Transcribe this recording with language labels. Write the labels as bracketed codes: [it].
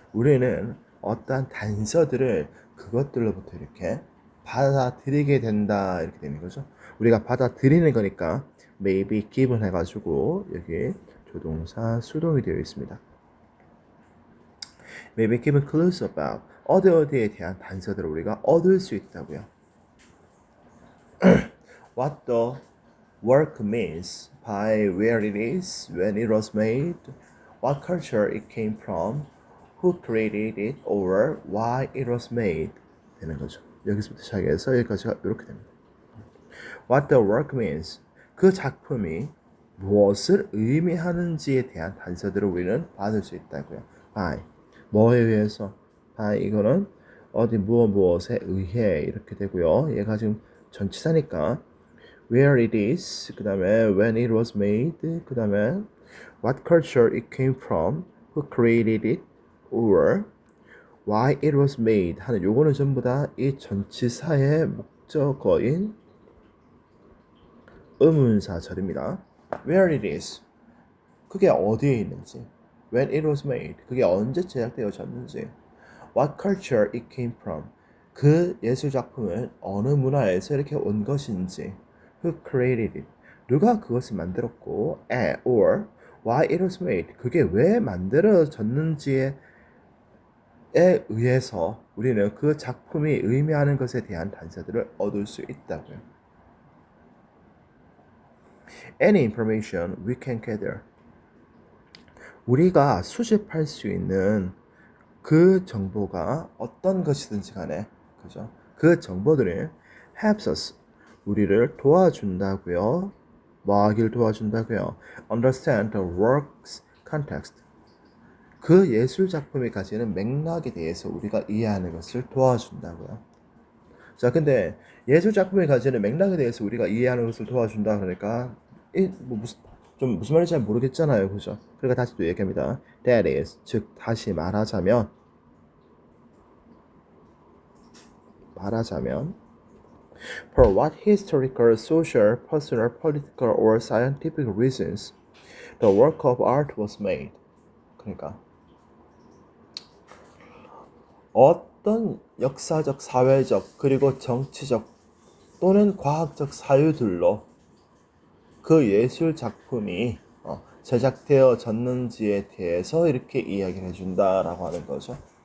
[ko] 우리는 어떠한 단서들을 그것들로부터 이렇게 받아들이게 된다 이렇게 되는 거죠. 우리가 받아들이는 거니까 [en] may be given [ko] 해가지고 여기 조동사 수동이 되어 있습니다. [en] may be given clues about, [ko] 어디에 대한 단서들을 우리가 얻을 수 있다고요. [en] What the work means by where it is, when it was made, what culture it came from, who created it, or why it was made [ko] 되는 거죠. 여기서부터 시작해서 여기까지가 이렇게 됩니다. [en] What the work means, [ko] 그 작품이 무엇을 의미하는지에 대한 단서들을 우리는 받을 수 있다고요. by, 뭐에 의해서? by 이거는 어디 무엇에 의해 이렇게 되고요. 얘가 지금 전치사니까 [en] where it is, [ko] 그 다음에 [en] when it was made, 그 다음에 what culture it came from, who created it, or why it was made [ko] 하는 요거는 전부 다 이 전치사의 목적어인 의문사절입니다. [en] Where it is, [ko] 그게 어디에 있는지. [en] When it was made, [ko] 그게 언제 제작되어졌는지. [en] What culture it came from, [ko] 그 예술작품은 어느 문화에서 이렇게 온 것인지. [en] Who created it, [ko] 누가 그것을 만들었고. [en] or why it was made, [ko] 그게 왜 만들어졌는지에 의해서 우리는 그 작품이 의미하는 것에 대한 단서들을 얻을 수 있다고요. [en] Any information we can gather, [ko] 우리가 수집할 수 있는 그 정보가 어떤 것이든지 간에 그죠? 그 정보들이 [en] helps us [ko] 우리를 도와준다고요. 뭐 하길 도와준다고요. [en] understand the work's context [ko] 그 예술 작품이 가지는 맥락에 대해서 우리가 이해하는 것을 도와준다고요. 자, 근데 예술 작품이 가지는 맥락에 대해서 우리가 이해하는 것을 도와준다 그러니까 뭐 무슨 말인지 잘 모르겠잖아요, 그죠? 그러니까 다시 또 얘기합니다. [en] That is, [ko] 즉 다시 말하자면 [en] for what historical, social, personal, political, or scientific reasons the work of art was made. [ko] 그러니까 어떤 역사적, 사회적, 그리고 정치적 또는 과학적 사유들로 그 예술 작품이 제작되어졌는지에 대해서 이렇게 이야기를 해준다라고 하는 거죠.